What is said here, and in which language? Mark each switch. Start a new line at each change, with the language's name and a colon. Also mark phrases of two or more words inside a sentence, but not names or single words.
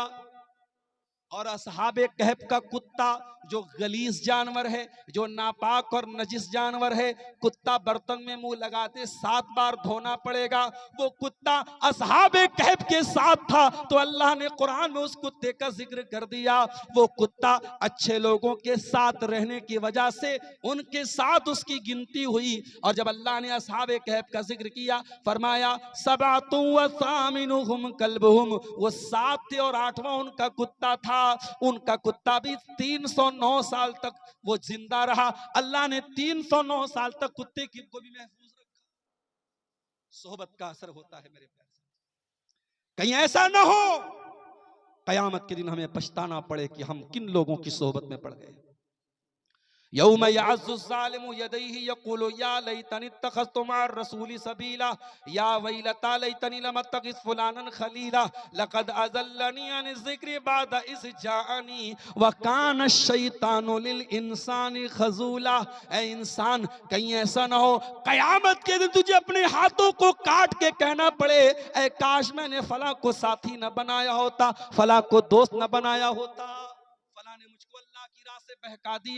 Hindi: और असहाबे कहफ का कुत्ता जो गलीज जानवर है, जो नापाक और नजिस जानवर है, कुत्ता बर्तन में मुंह लगाते 7 बार धोना पड़ेगा, वो कुत्ता असहाबे कहफ के साथ था, तो अल्लाह ने कुरान में उस कुत्ते का जिक्र कर दिया। वो कुत्ता अच्छे लोगों के साथ रहने की वजह से उनके साथ उसकी गिनती हुई, और जब अल्लाह ने असहाबे कहफ का जिक्र किया, फरमाया
Arabic: سبعة وثامنهم كلبهم,
Hindi: वो 7 थे और 8वां उनका कुत्ता था। उनका कुत्ता भी 309 साल तक वो जिंदा रहा। अल्लाह ने 309 साल तक कुत्ते की को भी महफूज रखा। सोहबत का असर होता है मेरे प्यारे, कहीं ऐसा ना हो कयामत के दिन हमें पछताना पड़े कि हम किन लोगों की सोहबत में पड़ गए।
Arabic: يوم يعض الظالم يديه يقول يا ليتني اتخذت مع الرسول سبيلا يا ويلتى ليتني لم أتخذ فلانا خليلا لقد أضلني عن الذكر بعد إذ جاءني وكان الشيطان للإنسان خذولا.
Hindi: ऐ इंसान, कहीं ऐसा ना हो क़यामत के दिन तुझे अपने हाथों को काट के कहना पड़े, ऐ काश मैंने फलां को साथी न बनाया होता, फलां को दोस्त न बनाया होता, फलां ने मुझको अल्लाह की राह से बहका दिया।